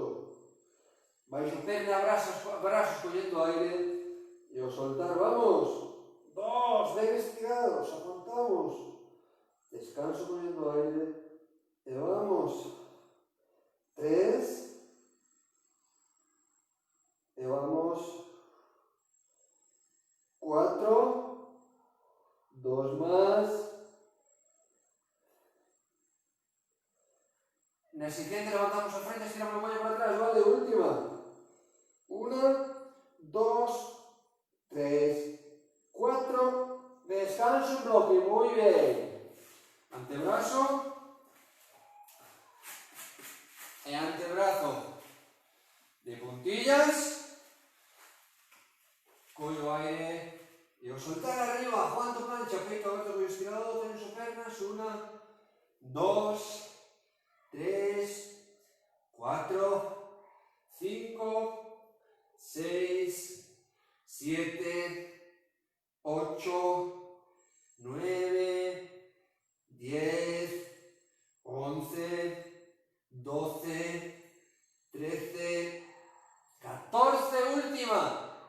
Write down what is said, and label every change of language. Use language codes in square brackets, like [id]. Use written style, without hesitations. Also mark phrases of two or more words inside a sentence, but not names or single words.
[gl] Baixo perna, brazos collendo aire. E ao soltar, vamos. 2, ben estirados, aguantamos. Descanso collendo aire. E vamos. 3. E vamos. 4. 2 más. Na siguiente levantamos a frente, estiramos o cuello para atrás, vale? Última. 1, 2, 3, 4. Descanso en bloque, [es] muy bien. [gl] Antebrazo. E antebrazo de puntillas. Collo aire. E ao soltar arriba, aguanto plancha, peito aberto, cuello estirado, tenso pernas. 1, 2, 3, 4, 5, 6, 7, 8, 9, 10, 11, 12, 13, 14, última.